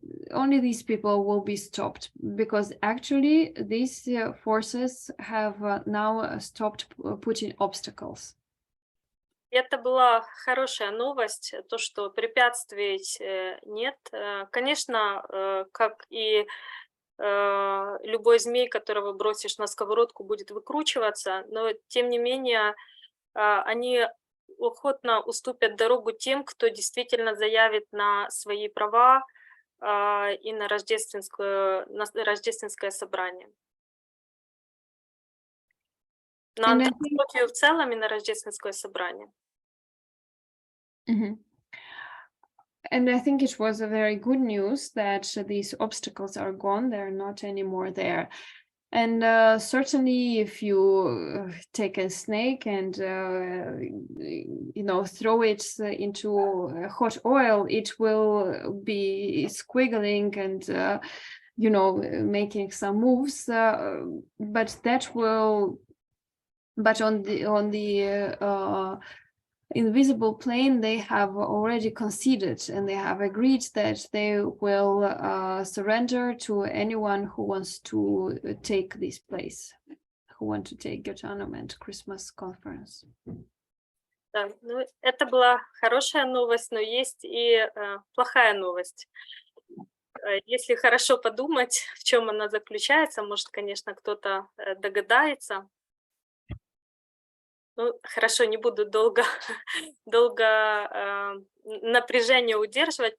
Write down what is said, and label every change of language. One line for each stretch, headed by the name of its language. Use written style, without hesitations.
English: Only these people will be stopped, because actually these forces have now stopped putting obstacles.
Russian: Это была хорошая новость, то, что препятствий нет. Конечно, как и любой змей, которого бросишь на сковородку, будет выкручиваться, но тем не менее они охотно уступят дорогу тем, кто действительно заявит на свои права и на рождественское собрание. На антропологию в целом и на рождественское собрание. Mm-hmm.
English: And I think it was a very good news that these obstacles are gone. They're not anymore there. And certainly, if you take a snake and throw it into hot oil, it will be squiggling and making some moves. But on the invisible plane, they have already conceded, and they have agreed that they will surrender to anyone who wants to take this place, who want to take Göttingen and Christmas conference.
Russian: Да, ну, это была хорошая новость, но есть и плохая новость. Если хорошо подумать, в чем она заключается, может, конечно, кто-то догадается. Ну, хорошо, не буду долго напряжение удерживать.